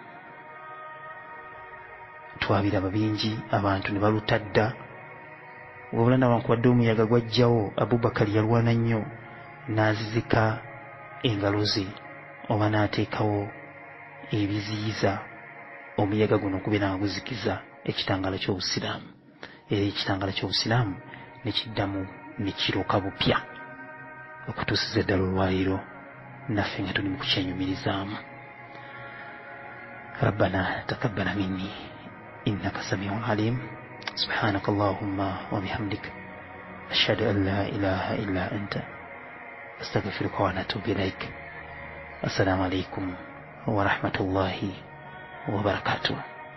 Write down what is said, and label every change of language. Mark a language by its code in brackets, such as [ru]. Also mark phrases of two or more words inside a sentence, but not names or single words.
[lg] Twabiraba bingi, abantu ne balutadda, wabula newankubadde omuyaga gwajjawo, Abubakari yalwana nnyo n'azizika engalo ze oba n'ateekawo ebiziyiza omuyaga guno okubeera nga guzikiza ekitangaala ky'obusiraamu. Era ekitangaala ky'obusiraamu ne kiddamu ne kiroka bupya okutuusiza ddala olwaleero naffe nga tuli mu kukyenyumirizaamu. [ar] ربنا تقبل مني إنك سميع عليم. سبحانك اللهم وبحمدك أشهد أن لا إله إلا أنت أستغفرك وأتوب إليك. السلام عليكم ورحمة الله وبركاته.